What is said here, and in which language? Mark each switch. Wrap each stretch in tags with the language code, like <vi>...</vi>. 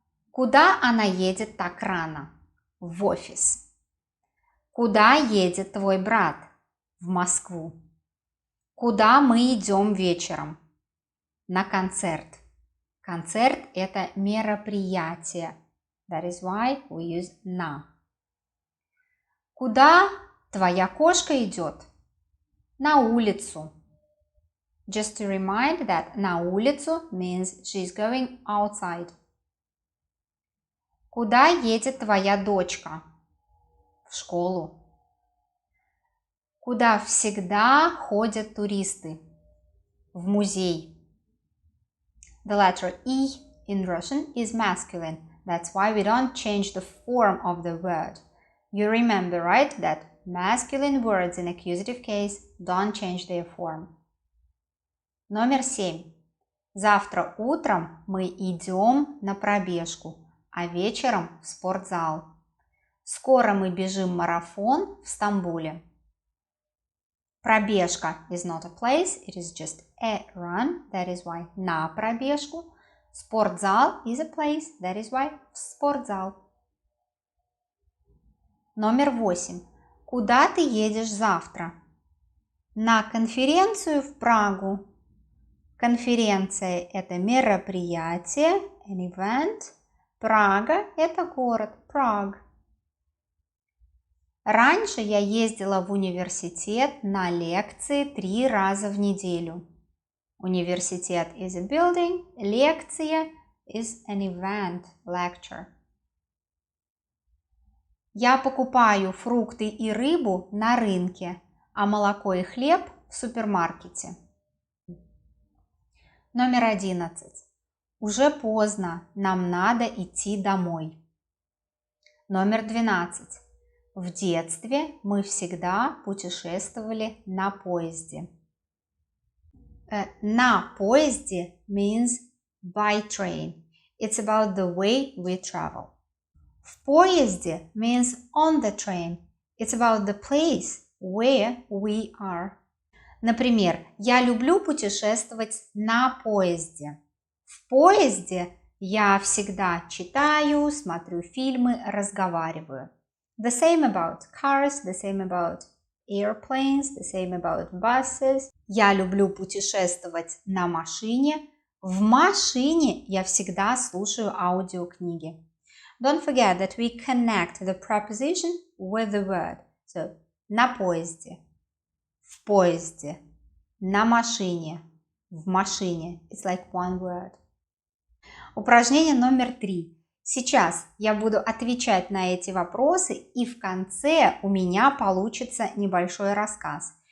<ru>Куда она едет так рано? В офис. Куда едет твой брат? В Москву. Куда мы идем вечером? На концерт. Концерт – это мероприятие.</ru> <en>That is why we use на.</en> <ru>Куда твоя кошка идет? На улицу.</ru> <en>Just to remind that</en> <ru>на улицу</ru> <en>means she's going outside.</en> <ru>Куда едет твоя дочка? В школу. Куда всегда ходят туристы? В музей.</ru> <en>The letter E in Russian is masculine. That's why we don't change the form of the word. You remember, right, that masculine words in accusative case don't change their form.</en> <ru>Номер 7. Завтра утром мы идем на пробежку, а вечером в спортзал. Скоро мы бежим марафон в Стамбуле.</ru> <en>Пробежка is not a place, it is just a run, that is why</en> <ru>на пробежку.</ru> <en>Спортзал is a place, that is why</en> <ru>в спортзал. Номер 8. Куда ты едешь завтра? На конференцию в Прагу. Конференция – это мероприятие,</ru> <en>an event.</en> <ru>Прага – это город, Prague. Раньше я ездила в университет на лекции 3 раза в неделю.</ru> <en>Университет is a building, лекция is an event, lecture.</en> <ru>Я покупаю фрукты и рыбу на рынке, а молоко и хлеб в супермаркете. Номер 11. Уже поздно, нам надо идти домой. Номер 12. В детстве мы всегда путешествовали на поезде. На поезде</ru> <en>means by train. It's about the way we travel.</en> <ru>В поезде</ru> <en>means on the train. It's about the place where we are.</en> <ru>Например, я люблю путешествовать на поезде. В поезде я всегда читаю, смотрю фильмы, разговариваю.</ru> <en>The same about cars, the same about airplanes, the same about buses.</en> <ru>Я люблю путешествовать на машине. В машине я всегда слушаю аудиокниги.</ru> <en>Don't forget that we connect the preposition with the word.</en> <ru>So, на поезде, в поезде, на машине, в машине.</ru> <en>It's like one word.</en> <ru>Упражнение номер 3. Сейчас я буду отвечать на эти вопросы, и в конце у меня получится небольшой рассказ.</ru>